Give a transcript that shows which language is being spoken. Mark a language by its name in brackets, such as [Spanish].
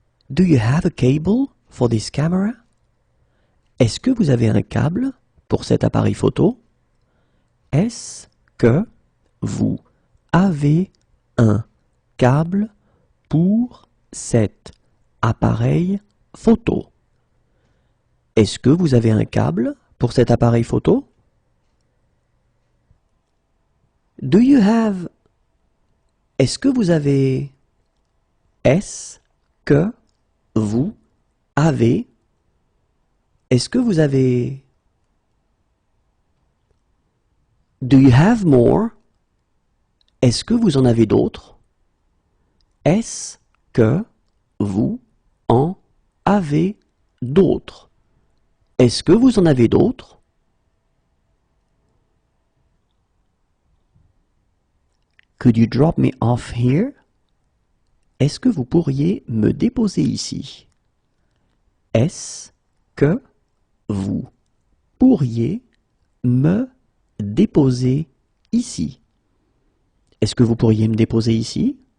[English] Do you have a cable for this camera? [French] Est-ce que vous avez un câble pour cet appareil photo? Est-ce que vous avez un câble pour cet appareil photo? Est-ce que vous avez un câble pour cet appareil photo? [English] Do you have... [French] Est-ce que vous avez... Est-ce que vous avez... Est-ce que vous avez... [English] Do you have more? [French] Est-ce que vous en avez d'autres? Est-ce que vous en avez d'autres? Est-ce que vous en avez d'autres? [English] Could you drop me off here? [French] Est-ce que vous pourriez me déposer ici? Est-ce que vous pourriez me déposer ici? Est-ce que vous pourriez me déposer ici?